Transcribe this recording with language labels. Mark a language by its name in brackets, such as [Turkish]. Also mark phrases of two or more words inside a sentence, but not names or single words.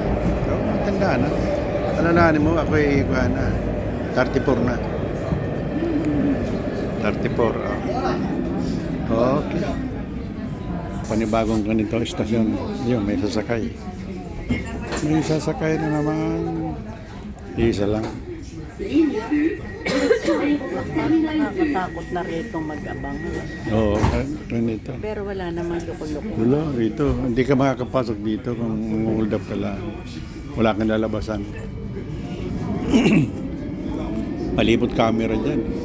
[Filipino] So, matanda na. Ano na mo? Ako ay 34 na. 34. Oh. Okay. Panibagong ganito istasyon. Yun, may sasakay. May sasakay na naman. Isa lang. [French] Ligne 2, direction aéroport terminal 2. [Filipino] Nakakatakot na rito mag-abang. Oo, ganito. Pero wala namang loko-loko. Wala, rito. Hindi ka makakapasok dito kung [English] hold up [Filipino] ka lang. Wala kang lalabasan. Palibot camera dyan.